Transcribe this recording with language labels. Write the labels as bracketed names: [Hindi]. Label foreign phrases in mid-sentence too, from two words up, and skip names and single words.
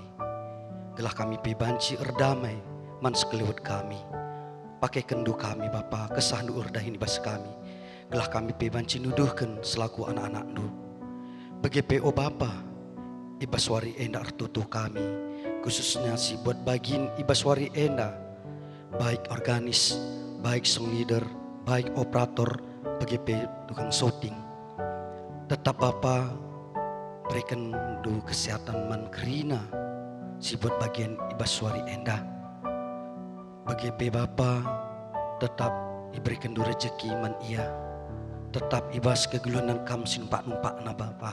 [Batak Karo] Gelah kami pi banci erdamai man sekeliwat kami. Pakai kendu kami Bapa kesah nu urdahin ibas kami. Gelah kami pi banci nuduhkan selaku anak-anak nu. Begitu o Bapa ibas wari enda artutuh kami. Khususnya si buat bagin ibas wari enda. Baik organis, baik [English] song leader, [Batak Karo] baik operator, begitu tukang shooting. Tetap Bapa berikan du kesehatan man kerina si buat bagian ibas suari enda. Bagi Bapa tetap diberikan du rezeki man ia. Tetap ibas kegelunan kam sinumpak-numpak na Bapa.